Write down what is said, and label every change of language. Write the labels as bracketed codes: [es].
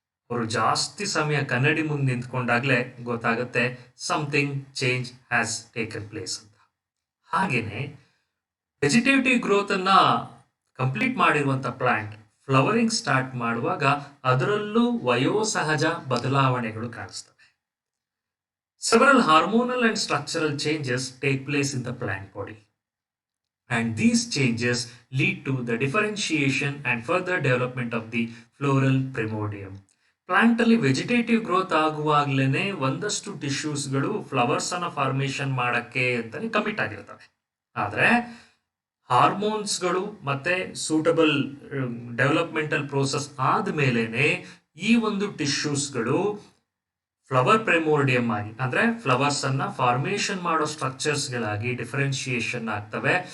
[kn] ಅವರು ಜಾಸ್ತಿ ಸಮಯ ಕನ್ನಡಿ ಮುಂದೆ ನಿಂತ್ಕೊಂಡಾಗ್ಲೇ ಗೊತ್ತಾಗುತ್ತೆ [en] something change has taken place [kn] ಅಂತ. ಹಾಗೇನೆ ವೆಜಿಟೇಟಿವ್ ಗ್ರೋತ್ ಅನ್ನ ಕಂಪ್ಲೀಟ್ ಮಾಡಿರುವಂತ ಪ್ಲಾಂಟ್ ಫ್ಲವರಿಂಗ್ ಸ್ಟಾರ್ಟ್ ಮಾಡುವಾಗ ಅದರಲ್ಲೂ ವಯೋಸಹಜ ಬದಲಾವಣೆಗಳು ಕಾಣಿಸ್ತವೆ. [en] Several hormonal and structural changes take place in the plant body, and these changes lead to the differentiation and further development of the floral primordium. [kn] Plant ಅಲ್ಲಿ vegetative growth ಆಗುವಾಗ್ಲೇನೆ ಒಂದಷ್ಟು ಟಿಶ್ಯೂಸ್ಗಳು flowers ಅನ್ನ formation ಮಾಡಕ್ಕೆ ಅಂತಾನೆ ಕಮಿಟ್ ಆಗಿರ್ತವೆ. ಆದ್ರೆ ಹಾರ್ಮೋನ್ಸ್ಗಳು ಮತ್ತೆ suitable developmental process ಆದ್ಮೇಲೆನೆ ಈ ಒಂದು ಟಿಶ್ಯೂಸ್ಗಳು ಫ್ಲವರ್ ಪ್ರೆಮೋರ್ಡಿಯಂ ಆಗಿ, ಅಂದ್ರೆ ಫ್ಲವರ್ಸ್ ಅನ್ನ ಫಾರ್ಮೇಶನ್ ಮಾಡೋ ಸ್ಟ್ರಕ್ಚರ್ಸ್ ಗಳಾಗಿ ಡಿಫರೆನ್ಶಿಯೇಷನ್ ಆಗ್ತವೆ.